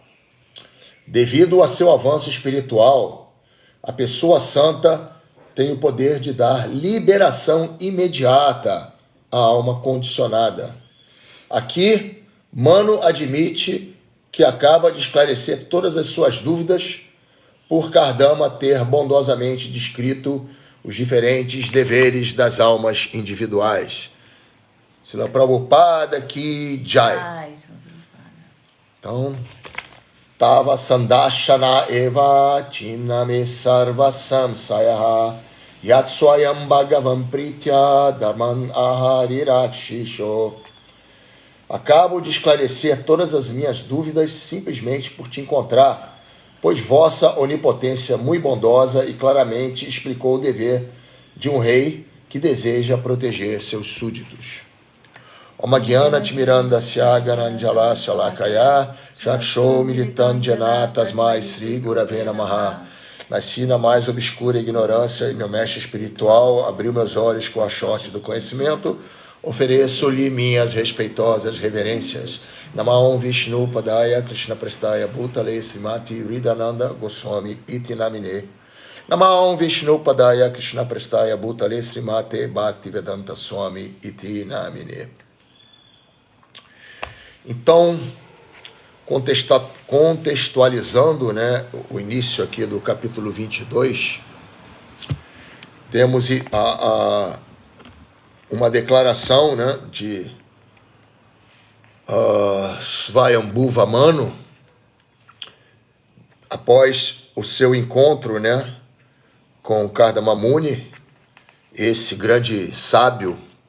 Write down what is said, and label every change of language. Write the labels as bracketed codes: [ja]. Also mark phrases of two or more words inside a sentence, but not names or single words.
[pt] Devido a seu avanço espiritual, a pessoa santa tem o poder de dar liberação imediata à alma condicionada. Aqui, Mano admite que acaba de esclarecer todas as suas dúvidas por Kardama ter bondosamente descrito os diferentes deveres das almas individuais. [hi] Srila Prabhupada ki Jai. [sa] Então, Tava Sandashana Eva Chiname Sarva Samsayaha Yatswayam Bhagavan Pritya Dharman Aharirakshisho. [pt] Acabo de esclarecer todas as minhas dúvidas simplesmente por te encontrar, pois vossa onipotência muito bondosa e claramente explicou o dever de um rei que deseja proteger seus súditos. [sa] Omagyana Timiranda Syagananjala Shalakaya Chaksho Militanjana Tasmai Sri Gurave Namaha. [pt] Nasci na mais obscura ignorância e meu mestre espiritual abriu meus olhos com a sorte do conhecimento. Ofereço-lhe minhas respeitosas reverências. [sa] Namaon Vishnu Padaya Krishna Prestaya Bhutale Srimati Ridananda Goswami Iti Namine. Namaon Vishnu Padaya Krishna Prestaya Bhutale Srimate Bhaktivedanta Swami Iti Namine. [pt] Então, contextualizando, né, o início aqui do capítulo 22, temos uma declaração, né, de Svayambhuva Manu, após o seu encontro, né, com Kardama Muni, esse grande sábio.